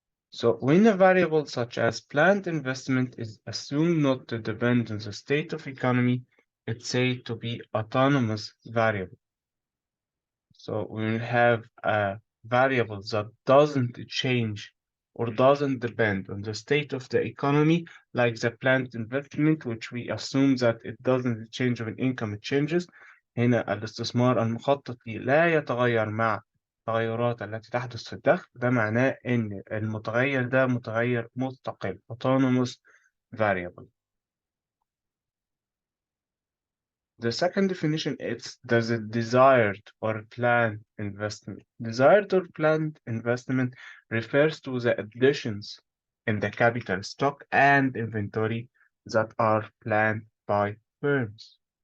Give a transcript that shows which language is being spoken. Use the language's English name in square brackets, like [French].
[English] So when a variable such as planned investment is assumed not to depend on the state of economy, it's said to be autonomous variable. So when we have a variable that doesn't change or doesn't depend on the state of the economy, like the planned investment, which we assume that it doesn't change when income changes. [Arabic] هنا الاستثمار المخطط ليه لا يتغير مع التغيرات التي تحدث في الدخل. ده معناه إن المتغير ده متغير مستقل autonomous variable. [English] The second definition is the desired or planned investment. Desired or planned investment refers to the additions in the capital stock and inventory that are planned by firms.